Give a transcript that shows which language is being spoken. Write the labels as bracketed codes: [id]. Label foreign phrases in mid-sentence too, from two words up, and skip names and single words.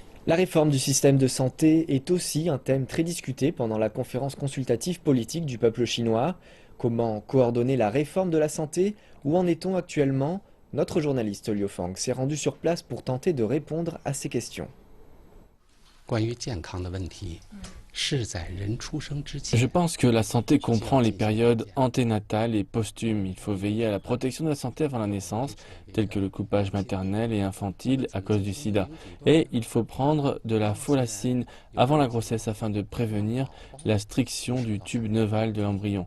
[fr] La réforme du système de santé est aussi un thème très discuté pendant la conférence consultative politique du peuple chinois. Comment coordonner la réforme de la santé? Où en est-on actuellement? Notre journaliste Liu Fang s'est rendu sur place pour tenter de répondre à ces questions. [zh] 关于健康的问题，是在人出生之 [fr] Je [zh] 前。 [fr] pense que la santé comprend les périodes anténatales et posthumes. Il faut veiller à la protection de la santé avant la naissance, telle que le coupage maternel et infantile à cause du sida. Et il faut prendre de la folacine avant la grossesse afin de prévenir la striction du tube neval de l'embryon.